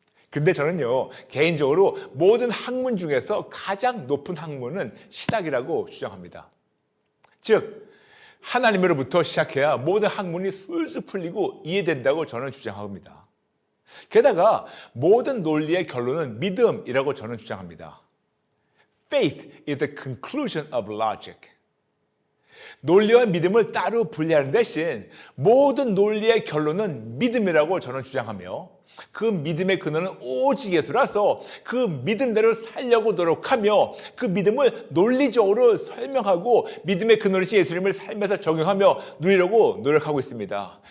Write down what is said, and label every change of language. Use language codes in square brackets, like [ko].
[ko] 그런데 저는요 개인적으로 모든 학문 중에서 가장 높은 학문은 신학이라고 주장합니다. 즉 하나님으로부터 시작해야 모든 학문이 술술 풀리고 이해된다고 저는 주장합니다. 게다가 모든 논리의 결론은 믿음이라고 저는 주장합니다. [en] Faith is the conclusion of logic. [ko] 논리와 믿음을 따로 분리하는 대신 모든 논리의 결론은 믿음이라고 저는 주장하며 그 믿음의 근원은 오직 예수라서 그 믿음대로 살려고 노력하며 그 믿음을 논리적으로 설명하고 믿음의 근원이신 예수님을 삶에서 적용하며 누리려고 노력하고 있습니다.